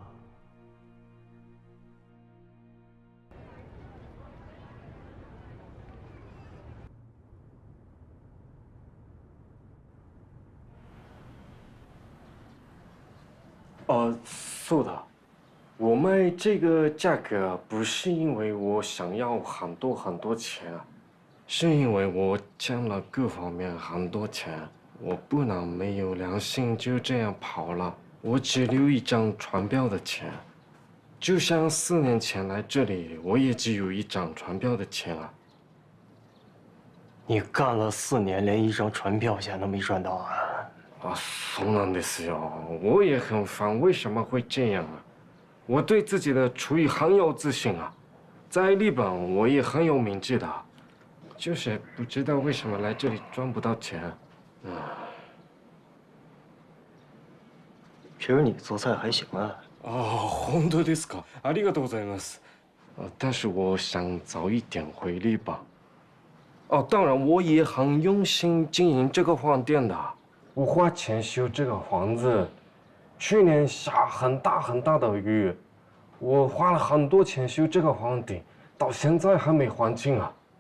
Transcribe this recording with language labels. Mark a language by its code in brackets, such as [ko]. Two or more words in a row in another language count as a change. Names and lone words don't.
[zh] 是的，我卖这个价格不是因为我想要很多钱，是因为我欠了各方面很多钱，我不能没有良心就这样跑了。我只留一张船票的钱，就像4年前来这里，我也只有一张船票的钱啊。你干了4年，连一张船票钱都没赚到啊！啊， [ja] そうなんですよ。 [zh] 我也很烦，为什么会这样啊？我对自己的厨艺很有自信啊，在日本我也很有名气的，就是不知道为什么来这里赚不到钱。其实你做菜还行啊。 [ja] 本当ですか？ありがとうございます。 [zh] 但是我想早一点回日本。当然我也很用心经营这个饭店的，我花钱修这个房子，去年下很大的雨，我花了很多钱修这个房顶，到现在还没还清啊。